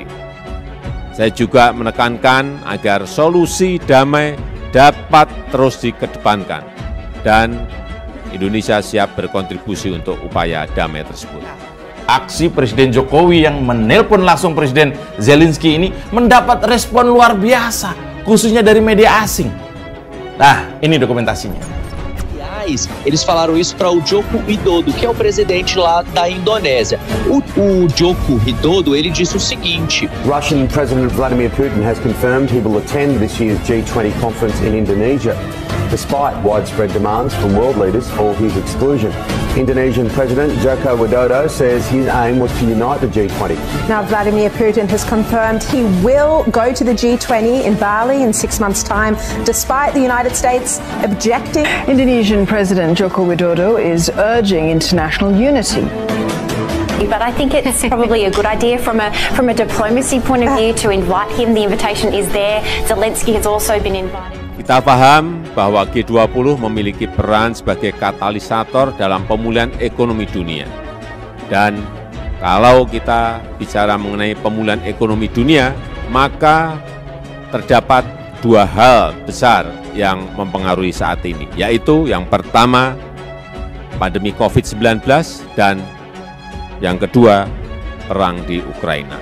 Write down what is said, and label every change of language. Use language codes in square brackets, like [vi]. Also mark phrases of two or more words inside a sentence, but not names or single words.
[id] Saya juga menekankan agar solusi damai dapat terus dikedepankan dan Indonesia siap berkontribusi untuk upaya damai tersebut. Aksi Presiden Jokowi yang menelpon langsung Presiden Zelensky ini mendapat respon luar biasa, khususnya dari media asing. Nah, ini dokumentasinya. [pt] Eles falaram isso para o Joko Widodo, que é o presidente lá da Indonésia. O Joko Widodo, ele disse o seguinte: [en] Russian President Vladimir Putin has confirmed he will attend this year's G20 conference in Indonesia, despite widespread demands from world leaders for his exclusion. Indonesian President Joko Widodo says his aim was to unite the G20. Now, Vladimir Putin has confirmed he will go to the G20 in Bali in 6 months' time, despite the United States objecting. Indonesian President Joko Widodo is urging international unity. But I think it's probably a good idea from a diplomacy point of view to invite him. The invitation is there. Zelensky has also been invited. [id] Kita paham bahwa G20 memiliki peran sebagai katalisator dalam pemulihan ekonomi dunia. Dan kalau kita bicara mengenai pemulihan ekonomi dunia, maka terdapat dua hal besar yang mempengaruhi saat ini, yaitu yang pertama, pandemi COVID-19, dan yang kedua, perang di Ukraina.